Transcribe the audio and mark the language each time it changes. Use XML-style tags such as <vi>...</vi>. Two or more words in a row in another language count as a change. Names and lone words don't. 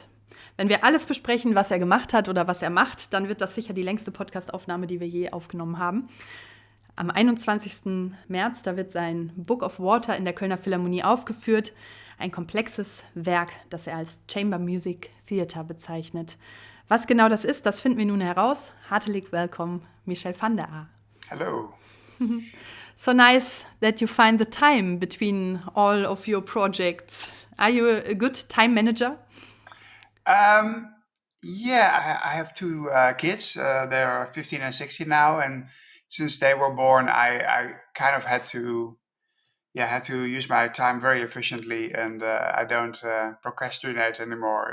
<de>Wenn wir alles besprechen, was er gemacht hat oder was er macht, dann wird das sicher die längste Podcast-Aufnahme, die wir je aufgenommen haben. Am 21. März, da wird sein Book of Water in der Kölner Philharmonie aufgeführt. Ein komplexes Werk, das er als</de> <en>Chamber Music Theater</en> <de>bezeichnet. Was genau das ist, das finden wir nun heraus.</de> <nl>Hartelijk welkom, Michel van der Aar.</nl> <en>Hello. So nice that you find the time between all of your projects. Are you a good time manager? Yeah, I have two kids. They're 15 and 16 now, and since they were born, I kind of had to use my time very efficiently, and I don't procrastinate anymore.</en>